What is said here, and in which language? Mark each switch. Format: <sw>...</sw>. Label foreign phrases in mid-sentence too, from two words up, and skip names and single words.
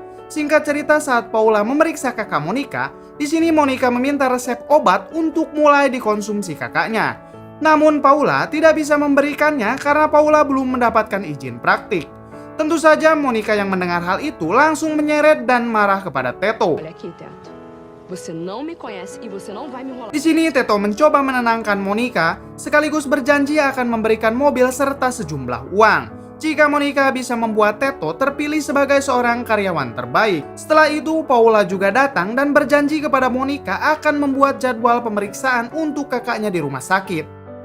<id>Singkat cerita, saat Paula memeriksa kakak Monica, di sini Monica meminta resep obat untuk mulai dikonsumsi kakaknya. Namun Paula tidak bisa memberikannya karena Paula belum mendapatkan izin praktik. Tentu saja Monica yang mendengar hal itu langsung menyeret dan marah kepada Teto.</id> <pt>Olha aqui, Teto. Você não me conhece e você não vai me enrolar.</pt> <id>Di sini Teto mencoba menenangkan Monica sekaligus berjanji akan memberikan mobil serta sejumlah uang jika Monica bisa membuat Teto terpilih sebagai seorang karyawan terbaik. Setelah itu Paula juga datang dan berjanji kepada Monica akan membuat jadwal pemeriksaan untuk kakaknya di rumah sakit.</id>